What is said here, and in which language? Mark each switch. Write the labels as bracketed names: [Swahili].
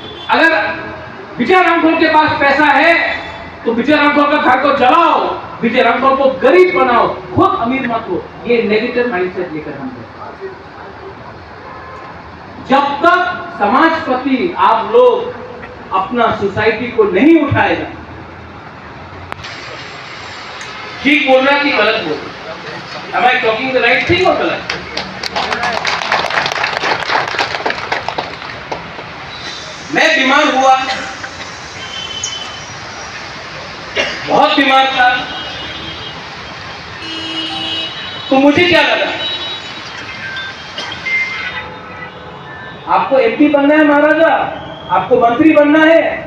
[Hindi] अगर विजय रामखोल के पास पैसा है तो विजय रामखोल का घर को जलाओ, विजय रामखोल को गरीब बनाओ, खुद अमीर मत हो। ये नेगेटिव माइंडसेट लेकर हम जब तक समाजपति आप लोग अपना सोसाइटी को नहीं उठाएगा, ठीक बोल रहा है कि गलत बोल रहा? [English] Am I talking the right thing or [Hindi] गलत? मैं बीमार हुआ, बहुत बीमार था, तो मुझे क्या लगा, आपको एमपी बनना है महाराजा, आपको मंत्री बनना है।